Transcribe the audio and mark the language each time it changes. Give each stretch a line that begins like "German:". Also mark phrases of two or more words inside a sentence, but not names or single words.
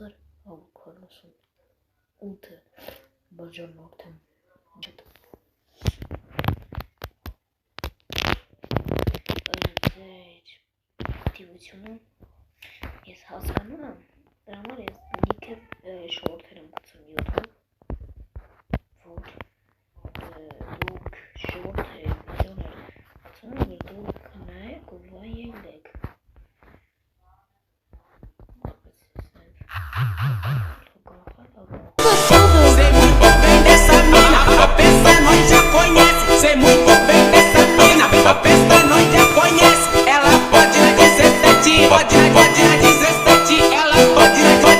Armenian: 1148 բաժանորդ եմ ձեր ակտիվությունը ես հասկանում եմ դրա համար ես լիքը շորթեր եմ գցում YouTube որ դուք շորթեր վիդեոներ գցում որ դուք նայեք ու վայելեք
Portuguese: Sei muito bem dessa mina, a besta nós já conhece. Ela pode na 17, pode na 17, ela pode na